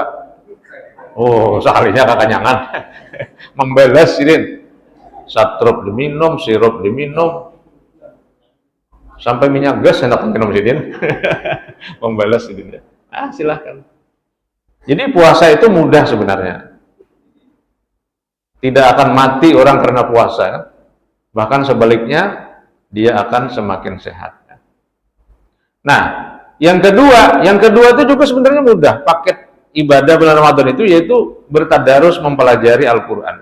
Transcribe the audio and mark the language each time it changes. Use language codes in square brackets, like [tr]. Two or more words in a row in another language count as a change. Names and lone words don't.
[id] Oh, sekalinya kekenyangan. Membalas sidin. Satrup diminum, sirup diminum, sampai minyak gas enak minum sidin. Membalas sidin. Silahkan. Jadi puasa itu mudah sebenarnya. Tidak akan mati orang karena puasa, kan? Bahkan sebaliknya dia akan semakin sehat. Nah, yang kedua itu juga sebenarnya mudah. Paket ibadah bulan Ramadan itu yaitu bertadarus, mempelajari Al-Quran.